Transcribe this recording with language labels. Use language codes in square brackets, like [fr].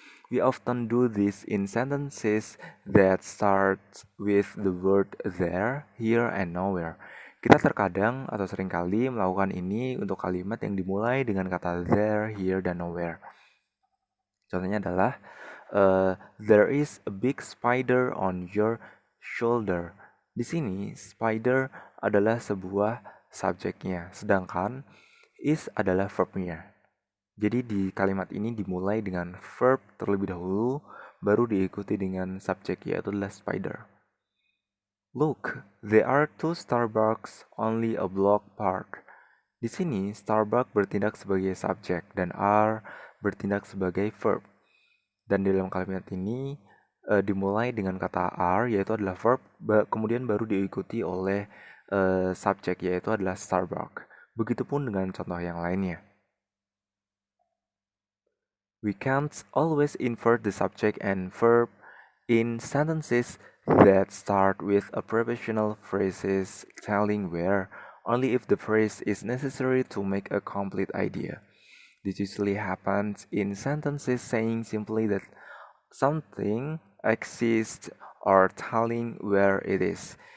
[en] We often do this in sentences that start with the word there, here, and nowhere. [id] Kita terkadang atau seringkali melakukan ini untuk kalimat yang dimulai dengan kata there, here, dan nowhere. Contohnya adalah, [en] there is a big spider on your shoulder. [id] Di sini, spider adalah sebuah subjeknya, sedangkan is adalah verbnya. Jadi di kalimat ini dimulai dengan verb terlebih dahulu, baru diikuti dengan subjek yaitu adalah spider. [en] Look, there are two Starbucks only a block apart. [id] Di sini, Starbucks bertindak sebagai subjek dan are bertindak sebagai verb. Dan di dalam kalimat ini dimulai dengan kata are yaitu adalah verb, kemudian baru diikuti oleh subjek yaitu adalah Starbucks. Begitupun dengan contoh yang lainnya. [en] We can't always invert the subject and verb in sentences that start with a prepositional phrases telling where, only if the phrase is necessary to make a complete idea. This usually happens in sentences saying simply that something exists or telling where it is.